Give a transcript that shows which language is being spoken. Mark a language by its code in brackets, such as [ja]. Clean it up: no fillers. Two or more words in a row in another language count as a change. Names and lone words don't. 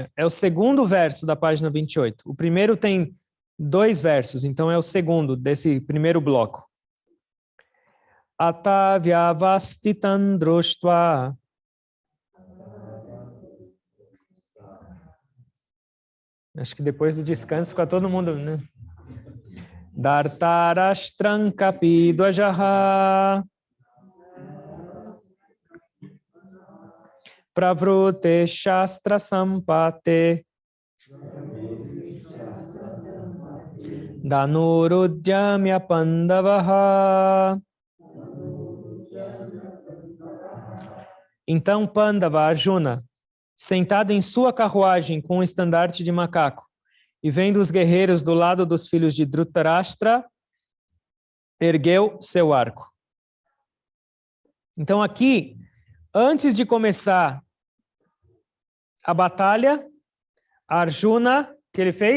[pt] É o segundo verso da página 28. O primeiro tem 2 versos, então é o segundo desse primeiro bloco. [sa] अतव्यवस्थितम् द्रुष्ट्वा. [pt] Acho que depois do descanso fica todo mundo, né? [sa] दर्तराष्ट्रम् कपि द्वजः. प्रवृते शस्त्र सम्पते. धनुरुद्यम्य पाण्डवः. [pt] Então Pandava, Arjuna, sentado em sua carruagem com um estandarte de macaco, e vendo os guerreiros do lado dos filhos de Dhritarashtra, ergueu seu arco. Então aqui, antes de começar a batalha, Arjuna, o que ele fez?